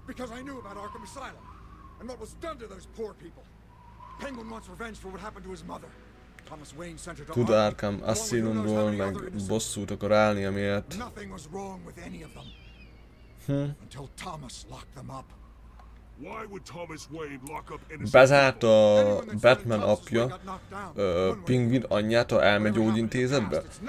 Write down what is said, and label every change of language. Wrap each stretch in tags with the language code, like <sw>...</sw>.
<en>Because I knew about Arkham Asylum and what was done to those poor people. Penguin wants revenge for what happened to his mother. Thomas Wayne sent her to</en> <hu>Tud Arkham Asylumból, meg bosszút akar állni, amiért.</hu> <en>Nothing was wrong with any of them. Until Thomas locked them up. Why would Thomas Wayne lock up innocent?</en> <hu>Bezárt a Batman apja Pingvin anyját a elmegyógyintézetbe?</hu>